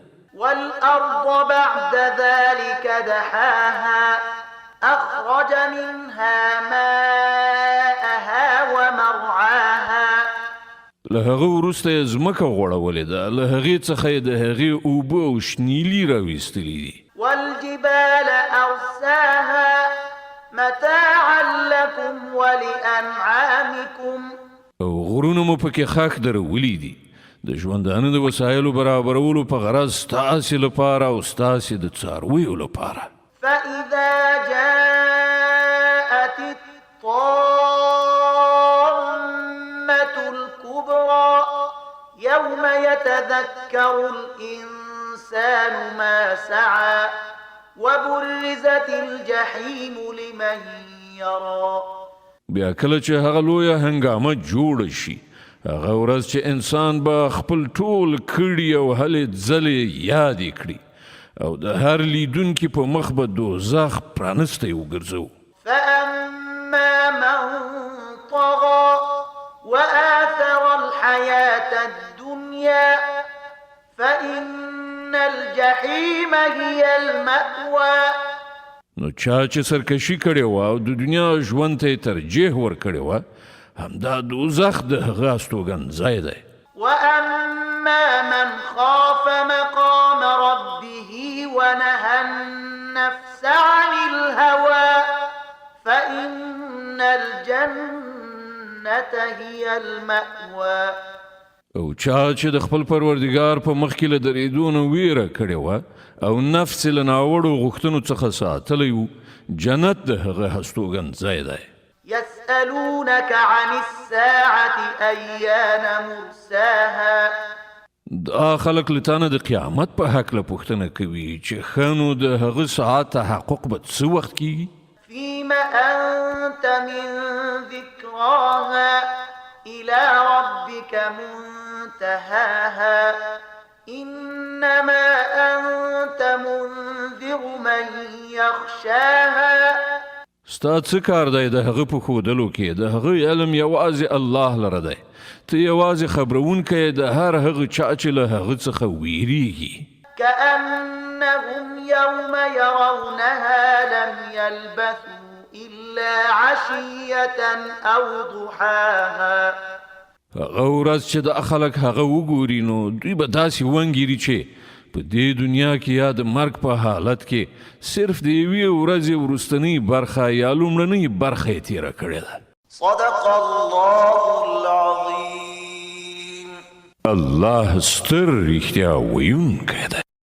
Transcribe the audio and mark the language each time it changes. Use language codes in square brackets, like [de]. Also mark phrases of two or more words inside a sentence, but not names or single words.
[ar] والأرض بعد ذلك دحاها أخرج منها ماءها ومرعاها [ps] له هغه وروسته یې ځمکه غوړولې ده، له هغې څخه یې د هغې اوبه او شنیلي راویستلي دي. [ar] والجبال أرساها متاعا لكم ولأنعامكم [ps] او غرونه مو پکې خاک درولي دي د ژوندانه د وسایلو برابرولو په غرض ستاسې لپاره او ستاسې د څارویو لپاره. [ar] فإذا جاءت الطامة الكبرى يوم يتذكر الإنسان ما سعى وبرزت الجحيم لمن يرى. [ps] بیا کله چې هغه لویه هنګامه جوړه شي، هغه ورځ چې انسان به خپل ټول کړي او هلې ځلې یادې کړي او د هر لیدونکي په مخ به دوزخ پرانستی وګرځو. [ar] فأما من طغى وآثر الحياة الدنيا فإن الجحيم هي المأوى. [ps] نو چا چې سرکشي کړې وه او د دنیا ژوند ته یې ترجیح ورکړې وه، همدا دوزخ د هغه استوګنځی دی. [ar] وأما من خاف مقام ربه ونهى النفس عن الهوى فإن الجنة هي المأوى. [ps] او چا چې د خپل پروردګار په مخ کې له درېدو نه ویره کړې وه او نفس له ناوړو غوښتنو څخه ساتلی و، جنت د هغه هستوګنځی دی. [ar] يسألونك عن الساعة أيان مرساها. [ps] دا خلک له تا نه د قیامت په هکله پوښتنه کوي چې ښه نو د هغه ساعت تحقق به څه وخت کیږي؟ [ar] فيم أنت من ذكراها إلى ربك منتهاها إنما أنت منذر من يخشاها. [ps] ستا څه کار دی د هغه په ښودلو کې؟ د هغه علم یوازې الله لره دی، ته یوازې خبرونکی د هر هغه چا چې له هغه څخه ویریږي. [ar] كأنهم يوم يرونها لم يلبثوا إلا عشية أو ضحاها. [ps] هغه ورځ چې د خلک هغه وګوري نو دوی به داسې ونګیري چې په دې دنیا کې یا د مرګ په حالت کې صرف د یوې ورځې وروستنۍ برخه یا لومړنۍ برخه یې تېره کړې ده. [ar] صدق الله العظيم. [ps] الله ستر رښتیا ویونکی دی.